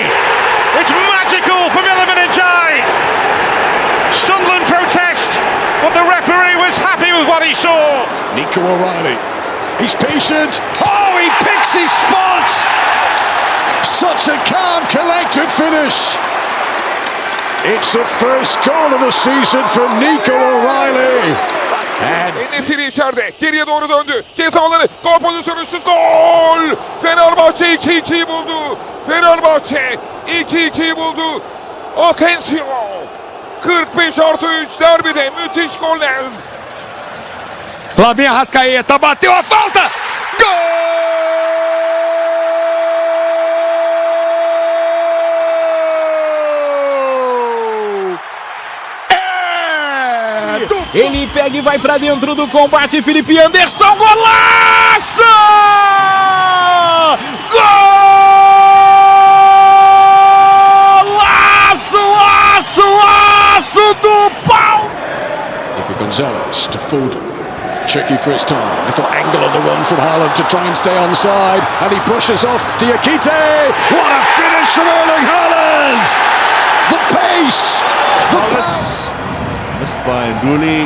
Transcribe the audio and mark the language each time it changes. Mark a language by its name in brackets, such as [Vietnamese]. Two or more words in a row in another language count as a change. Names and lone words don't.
[English] It's magical from Iliman Ndiaye! Sunderland protest, but the referee was happy with what he saw. Nico O'Reilly, he's patient. Oh, he picks his spot! Such a calm, collected finish. It's the first goal of the season from Nico O'Reilly. [Turkish] Enesiri içeride. Geriye doğru döndü. Ceza alanı. Gol pozisyonu şut. Gol! Fenerbahçe 2-2'yi buldu. Fenerbahçe 2-2'yi buldu. Asensio. 45+3 derbide müthiş goller. [Portuguese] Lá vem a Arrascaeta, bateu a falta! Gol! Ele pega e vai pra dentro do combate, Felipe Anderson, golaço! Golaço do pau! [English] Nico Gonzalez to Foden. Tricky for his time. Little angle on the run from Haaland to try and stay onside. And he pushes off Diakite. What a finish from Erling Haaland! The pace! The pace! Missed by Nduli.